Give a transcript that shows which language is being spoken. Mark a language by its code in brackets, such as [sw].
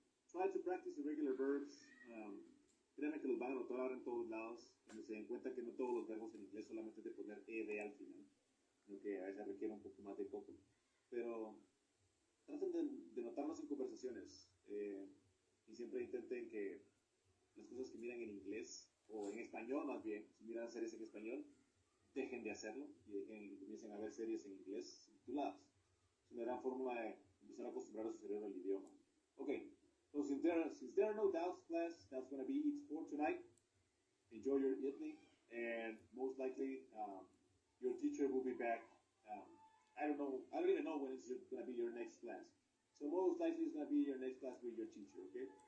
[en] Try to practice irregular verbs. [es] Créanme que los van a notar ahora en todos lados. Cuando se den cuenta que no todos los verbos en inglés solamente es de poner ed al final, sino que a veces requiere un poco más de coco. Pero traten de notarlos en conversaciones y siempre intenten que las cosas que miran en inglés o en español más bien, si miran series en español, dejen de hacerlo y comiencen a ver series en inglés subtituladas. Es una gran forma de empezar a acostumbrar a su cerebro al idioma. [en] Okay, so since there are no doubts, class, that's going to be it for tonight. Enjoy your evening, and most likely your teacher will be back. I don't even know when it's going to be your next class. So most likely it's going to be your next class with your teacher, okay?